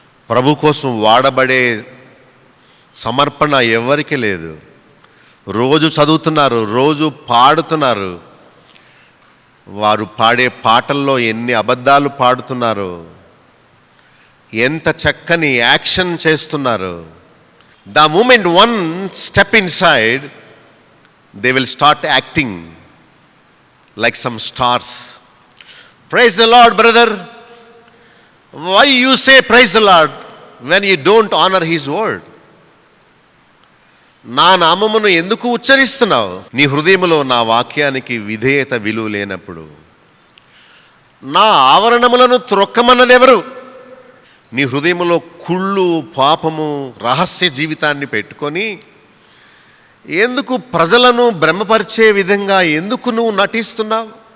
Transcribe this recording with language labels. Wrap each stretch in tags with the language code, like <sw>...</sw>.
<te>ప్రభు కోసం వాడబడే సమర్పణ ఎవరికి లేదు. రోజు చదువుతున్నారు, రోజు పాడుతున్నారు. వారు పాడే పాటల్లో ఎన్ని అబద్ధాలు పాడుతున్నారు, ఎంత చక్కని యాక్షన్ చేస్తున్నారు.</te> <en>The moment one step inside, they will start acting like some stars. Praise the Lord, brother. Why you say praise the Lord when you don't honor His word?</en> <te>నా నామమును ఎందుకు ఉచ్చరిస్తున్నావు? నీ హృదయములో నా వాక్యానికి విధేయత విలువ లేనప్పుడు నా ఆవరణములను త్రొక్కమన్నదెవరు? నీ హృదయములో కుళ్ళు, పాపము, రహస్య జీవితాన్ని పెట్టుకొని ఎందుకు ప్రజలను భ్రమపరిచే విధంగా ఎందుకు నువ్వు నటిస్తున్నావు?</te>